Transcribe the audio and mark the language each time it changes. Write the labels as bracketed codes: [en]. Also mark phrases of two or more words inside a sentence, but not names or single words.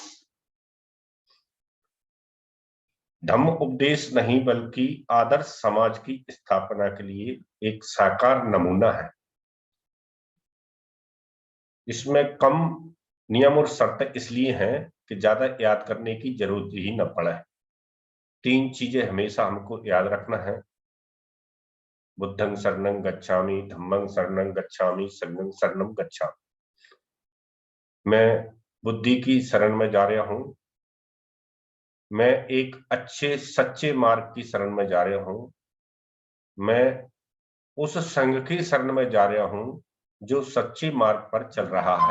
[hi] धम्म उपदेश नहीं बल्कि आदर्श समाज की स्थापना के लिए एक साकार नमूना है। इसमें कम नियम और शर्तें इसलिए हैं कि ज्यादा याद करने की जरूरत ही न पड़े। 3 चीजें हमेशा हमको याद रखना है। [pi] बुद्धं शरणं गच्छामि, धम्मं शरणं गच्छामि, संघं शरणं गच्छामि। [hi] मैं बुद्धि की शरण में जा रहा हूं, मैं एक अच्छे सच्चे मार्ग की शरण में जा रहा हूं, मैं उस संघ की शरण में जा रहा हूं जो सच्चे मार्ग पर चल रहा है।